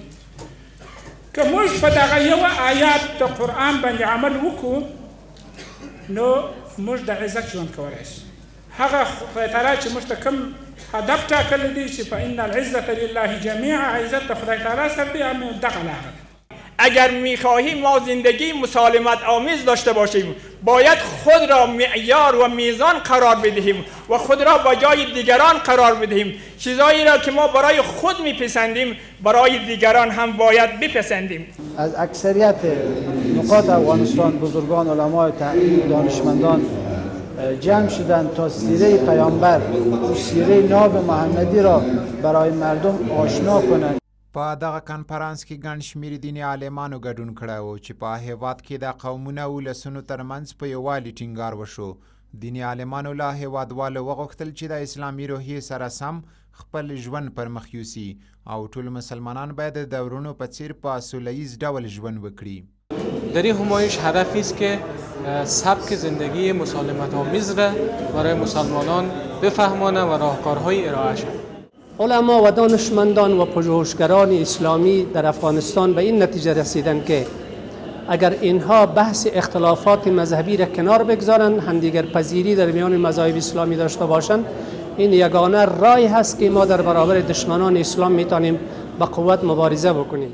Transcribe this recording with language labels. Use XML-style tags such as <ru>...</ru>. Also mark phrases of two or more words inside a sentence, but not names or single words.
<ps>که موږ په دغه یوه آیات د قرآن باندې عمل وکړو نو موږ د عزت ژوند کولی شو. هغه خدای تعالی چې موږ ته کوم هدف ټاکلی دی چې</ps> <ar>فإن العزة لله جمیعا،</ar> <ps>عزت د خدای تعالی سره دی، همین دغه لاره ده.</ps> <fa>اگر میخواهیم ما زندگی مسالمت آمیز داشته باشیم باید خود را معیار و میزان قرار بدهیم و خود را با جای دیگران قرار بدهیم. چیزایی را که ما برای خود میپسندیم برای دیگران هم باید بپسندیم. از اکثریت نقاط افغانستان بزرگان، علمای تحقیق، دانشمندان جمع شدند تا سیره پیامبر و سیره ناب محمدی را برای مردم آشنا کنند.</fa> <ps>په دغه کنفرانس کې ګڼ شمېر دیني عالمانو ګډون کړی و چې په هیواد کې د قومونو او ولسونو ترمنځ په یووالي ټینګار وشو. دیني عالمانو له هیوادوالو وغوښتل چې د اسلامي روحیې سره سم خپل ژوند پرمخ یوسي او ټول مسلمانان باید د ورونو په څیر په سوله ییز ډول ژوند وکړي.</ps> <fa>در این همایش هدفی است که سبک زندگی مسالمت آمیز را برای مسلمانان بفهمانه و راهکارهای ارائه شود. علما و دانشمندان و پژوهشگران اسلامی در افغانستان به این نتیجه رسیدند که اگر اینها بحث اختلافات مذهبی را کنار بگذارند، همدیگر پذیری در میان مذاهب اسلامی داشته باشند، این یگانه راهی هست که ما در برابر دشمنان اسلام میتونیم با قوت مبارزه بکنیم.</fa>